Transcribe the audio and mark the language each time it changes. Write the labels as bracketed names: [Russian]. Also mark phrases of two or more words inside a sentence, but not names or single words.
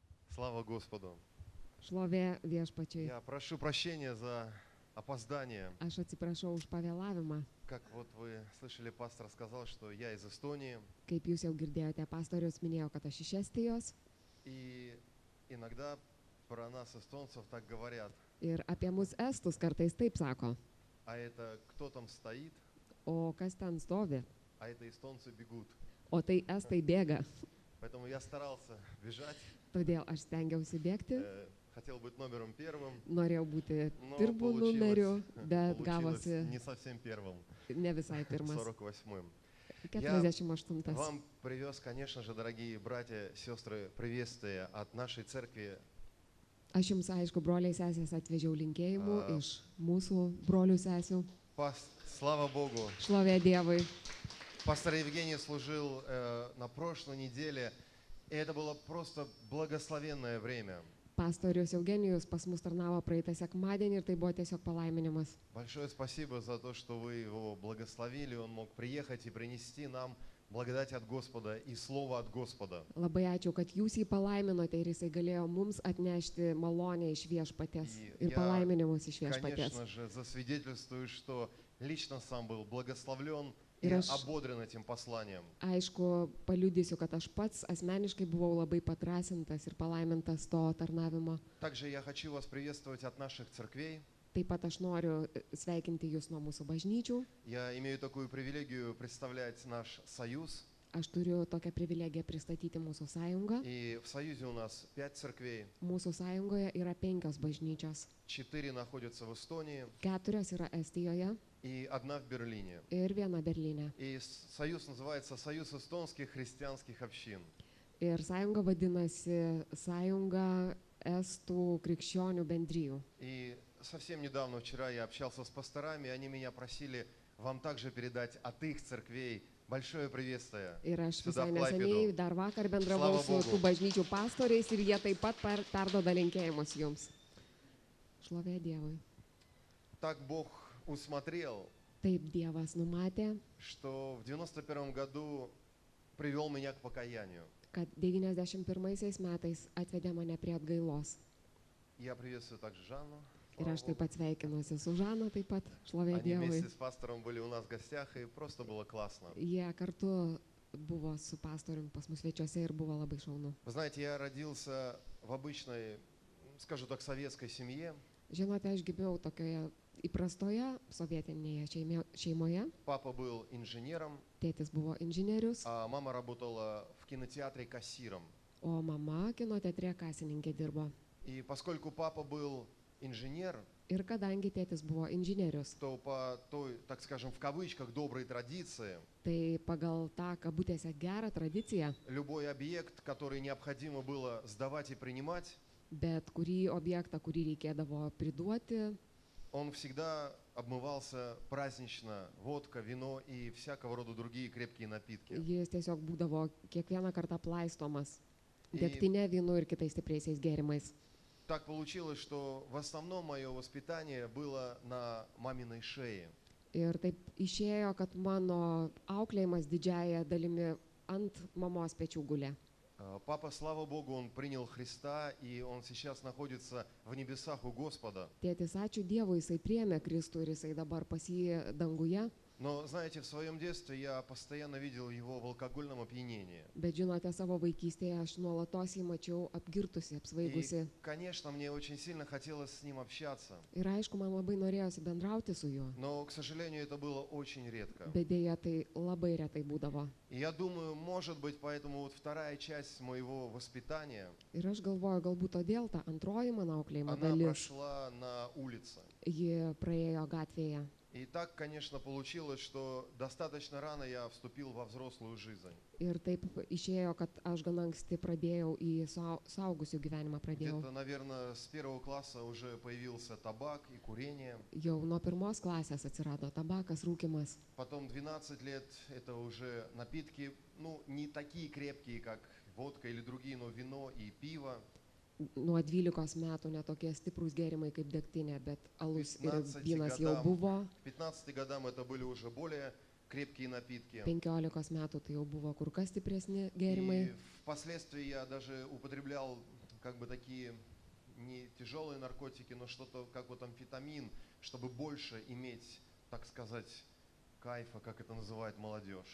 [Russian] Слава Господу. [Lithuanian] Šlovė viešpačiui. [Russian] Я прошу прощения за опоздание. [Lithuanian] Aš atsiprašau už pavėlavimą. [Russian] Как вот вы слышали, пастор сказал, что я из Эстонии. [Lithuanian] Kaip jūs jau girdėjote, pastorius minėjo, kad aš iš Estijos. [Russian] И иногда про нас, эстонцев, так говорят. [Lithuanian] Ir apie mus estus kartais taip sako. [Russian] А это кто там стоит, [Lithuanian] O kas ten stovi? [Russian] а это эстонцы бегут. [Lithuanian] O tai estai bėga. [Russian] Поэтому я старался бежать. [Lithuanian] Todėl aš stengiausi bėgti. [Russian] Хотел быть номером первым, [Lithuanian] Norėjau būti [Russian] но [Lithuanian] pirmų numerių, bet [Russian] получилось [Lithuanian] gavosi [Russian] не совсем первым, [Lithuanian] ne visai pirmas. [Russian] 48-м. [Lithuanian] 48. [Russian] Вам привез, конечно же, дорогие братья, сестры, приветствия от нашей церкви. [Lithuanian] Aš jums, aišku, broliai sesės atvežiau linkėjimų iš mūsų brolių sesių. [Russian] Слава Богу! [Lithuanian] Šlovė Dievui. [Russian] Пастор Евгений служил на прошлой неделе, и это было просто благословенное время. [Lithuanian] Pastorius Eugenijus pas mus tarnavo praeitą sekmadienį ir tai buvo tiesiog palaiminimas. [Russian] Большое спасибо за то, что вы его благословили, он мог приехать и принести нам благодать от Господа и слово от Господа. [Lithuanian] Labai ačiū, kad jūs jį palaiminote ir jisai galėjo mums atnešti malonę iš viešpaties ir palaiminimus iš viešpaties. [Russian] Конечно же, засвидетельствую, что лично сам был благословлен и [Lithuanian] Ir aš- [Russian] ободрен этим посланием. [Lithuanian] Aišku, paliudysiu, kad aš pats asmeniškai buvau labai padrasintas ir palaimintas to tarnavimo. [Russian] Также я хочу вас приветствовать от наших церквей. [Lithuanian] Taip pat aš noriu sveikinti jūs nuo mūsų bažnyčių. [Russian] Я имею такую привилегию представлять наш союз. [Lithuanian] Aš turiu tokią privilegiją pristatyti mūsų sąjungą. [Russian] И в союзе у нас 5 церквей. [Lithuanian] Mūsų sąjungoje yra 5 bažnyčios. [Russian] 4 находятся в Эстонии [Lithuanian] 4 yra Estijoje [Russian] и 1 в Берлине. [Lithuanian] ir 1 Berlyne. [Russian] И союз называется Союз эстонских христианских общин. [Lithuanian] Ir sąjunga vadinasi Sąjunga Estų krikščionių bendrijų. [Russian] И совсем недавно, вчера, я общался с пасторами, и они меня просили вам также передать от их церквей большое приветствие. [Lithuanian] Ir aš [Russian] Sуда [Lithuanian] visai Klaipėdų. neseniai dar vakar bendravau [Russian] Slava [Lithuanian] su [Russian] Bogu. [Lithuanian] tų bažnyčių pastoriais ir jie taip pat perdoda linkėjimus jums. Šlovė Dievui. [Russian] Так Бог усмотрел, [Lithuanian] Taip Dievas numatė, [Russian] что в 91 году привел меня к покаянию. [Lithuanian] kad 91 metais atvedė mane prie atgailos. [Russian] Я приветствую также Жанну. [Lithuanian] Ir [Russian] Слава [Lithuanian] aš taip [Russian] Богу. [Lithuanian] pat sveikinuosi su Žana, taip pat šlovė [Russian] Они [Lithuanian] Dievui. [Russian] вместе с пастором были у нас в гостях, и просто было классно. [Lithuanian] Jie kartu buvo su pastoriumi pas mus svečiuose ir buvo labai šaunu. [Russian] Вы знаете, я родился в обычной, скажу так, советской семье. [Lithuanian] Žinote, aš gimiau tokioje įprastoje sovietinėje šeimoje. [Russian] Папа был инженером, [Lithuanian] Tėtis buvo inžinierius, [Russian] а мама работала в кинотеатре кассиром. [Lithuanian] o mama kino teatre kasininkė dirbo. [Russian] И поскольку папа был инженер, [Lithuanian] Ir kadangi tėtis buvo inžinierius, [Russian] то по той, так скажем, в кавычках, доброй традиции, [Lithuanian] tai pagal tą kabutėse gerą tradiciją, [Russian] любой объект, который необходимо было сдавать и принимать, [Lithuanian] bet kurį objektą, kurį reikėdavo priduoti, [Russian] он всегда обмывался празднично: водка, вино и всякого рода другие крепкие напитки. [Lithuanian] jis tiesiog būdavo kiekvieną kartą plaistomas [Russian] И [Lithuanian] degtinė, vynu ir kitais stipriaisiais gėrimais. [Russian] так получилось, что в основном мое воспитание было на маминой шее. [Lithuanian] Ir taip išėjo, kad mano auklėjimas didžiaja dalimi ant mamos pečių gulė. [Russian] Папа, слава Богу, он принял Христа, и он сейчас находится в небесах у Господа. [Lithuanian] Tėtis, ačiū Dievui, jisai priėmė Kristų ir jisai dabar pas jį danguje. [Russian] Но, знаете, в своем детстве я постоянно видел его в алкогольном опьянении. [Lithuanian] Bet žinote, savo vaikystėje aš nuolatos jį mačiau apgirtusi, apsvaigusi. [Russian] И, конечно, мне очень сильно хотелось с ним общаться. [Lithuanian] Ir aišku, man labai norėjosi bendrauti su juo. [Russian] Но, к сожалению, это было очень редко. [Lithuanian] Bet dėja, tai labai retai būdavo. [Russian] И я думаю, может быть, поэтому вот вторая часть моего воспитания, [Lithuanian] Ir aš galvoju, galbūt todėl ta antroji mano auklėjimo [Russian] она [Lithuanian] dalis, [Russian] прошла на улице. [Lithuanian] ji praėjo gatvėje. [Russian] И так, конечно, получилось, что достаточно рано я вступил во взрослую жизнь. [Lithuanian] Ir taip išėjo, kad aš gan anksti pradėjau į suaugusių gyvenimą pradėjau. [Russian] Где-то, наверное, с 1 класса уже появился табак и курение. [Lithuanian] Jau nuo 1 klasės atsirado tabakas, rūkimas. [Russian] Потом 12 лет это уже напитки, ну, не такие крепкие, как водка или другие, но вино и пиво. [Lithuanian] Nuo 12 metų netokie stiprūs gėrimai kaip degtinė, bet alus ir [Russian] 15 [Lithuanian] vynas jau [Russian] годам. [Lithuanian] buvo. [Russian] К 15 годам это были уже более крепкие напитки. [Lithuanian] 15 metų tai jau buvo kur kas stipresni [Russian] И [Lithuanian] gėrimai. [Russian] впоследствии я даже употреблял как бы такие не tяжелые наркотики, но что-то как вот амфетамин, чтобы больше иметь, так сказать, кайфа, как это называет молодежь.